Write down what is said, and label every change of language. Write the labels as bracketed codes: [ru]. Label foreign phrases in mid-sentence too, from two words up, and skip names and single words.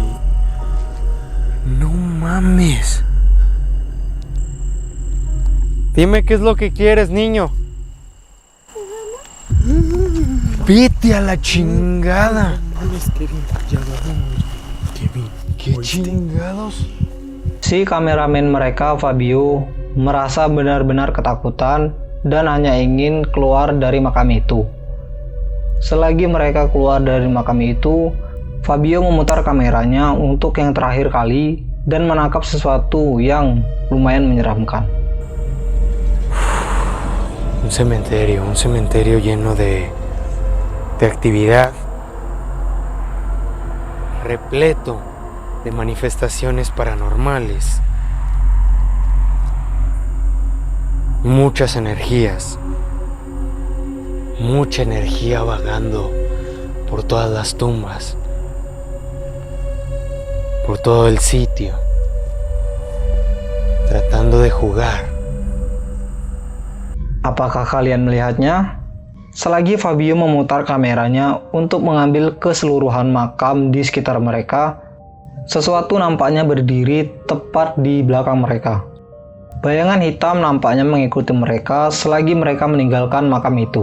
[es] No mames. Dime qué es lo que quieres, niño. Vete a la chingada. Mames, Kevin, ya vámonos. Kevin, ¿Qué ¿oíste? chingados? [id] Si kameramen mereka, Fabio, merasa benar-benar ketakutan dan hanya ingin keluar dari makam itu. Selagi mereka keluar dari makam itu, Fabio memutar kameranya untuk yang terakhir kali dan menangkap sesuatu yang lumayan menyeramkan. [es] Un cementerio lleno de actividad, repleto de manifestaciones paranormales, muchas energías, mucha energía vagando por todas las tumbas, por todo el sitio, tratando de jugar. [id] Apakah kalian melihatnya? Selagi Fabio memutar kameranya untuk mengambil keseluruhan makam di sekitar mereka, sesuatu nampaknya berdiri tepat di belakang mereka. Bayangan hitam nampaknya mengikuti mereka selagi mereka meninggalkan makam itu.